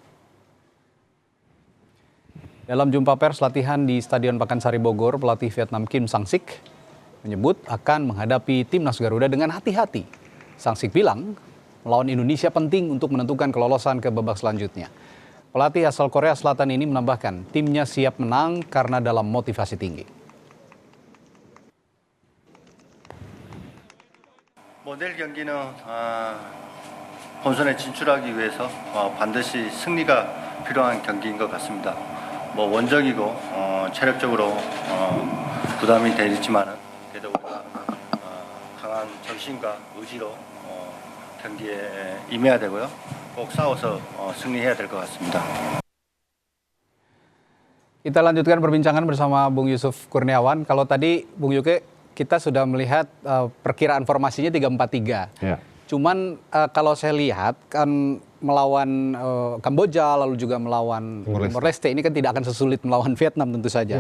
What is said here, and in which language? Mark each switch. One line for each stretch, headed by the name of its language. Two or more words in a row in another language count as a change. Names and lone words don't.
Indonesian: Dalam jumpa pers latihan di Stadion Pakansari Bogor, pelatih Vietnam Kim Sang-sik menyebut akan menghadapi timnas Garuda dengan hati-hati. Sang-sik bilang, melawan Indonesia penting untuk menentukan kelolosan ke babak selanjutnya. Pelatih asal Korea Selatan ini menambahkan, timnya siap menang karena dalam motivasi tinggi.
Korean: 내일 경기는 본선에 진출하기 위해서 반드시 승리가 필요한 경기인 것 같습니다. 원정이고 체력적으로 부담이 되지만은 그래도 우리가 강한 정신과 의지로 경기에 임해야 되고요. 꼭 싸워서 승리해야 될 것 같습니다.
Indonesian: Kita lanjutkan perbincangan bersama Bung Yusuf Kurniawan. Kalau tadi Bung Yuke, kita sudah melihat perkiraan formasinya 3-4-3. Ya. Cuman kalau saya lihat kan melawan Kamboja lalu juga melawan Timor Leste ini kan tidak akan sesulit melawan Vietnam tentu saja.